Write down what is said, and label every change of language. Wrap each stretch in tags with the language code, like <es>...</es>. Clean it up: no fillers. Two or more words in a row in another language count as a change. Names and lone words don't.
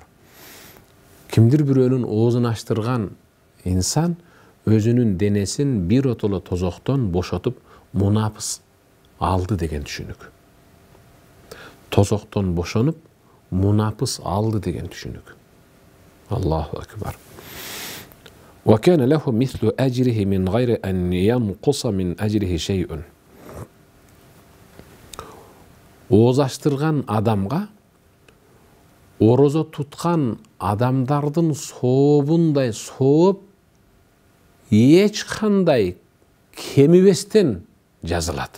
<ky>Кимдир бирөөнүн оозун ачтырган инсан өзүнүн денесин бир отоло тозоктон бошотуп мунапыс алды деген түшүнүк. Тозоктон бошонуп мунапыс алды деген түшүнүк.</ky> <ar>الله أكبر. وَكَانَ لَهُ مِثْلُ أَجْرِهِ مِنْ غَيْرِ أَنْ يَنْقُصَ مِنْ أَجْرِهِ شَيْءٌ.</ar> <ky>Ооз ачтырган адамга орозо туткан адамдардын сообундай сооп эч кандай кемибестен жазылат.</ky>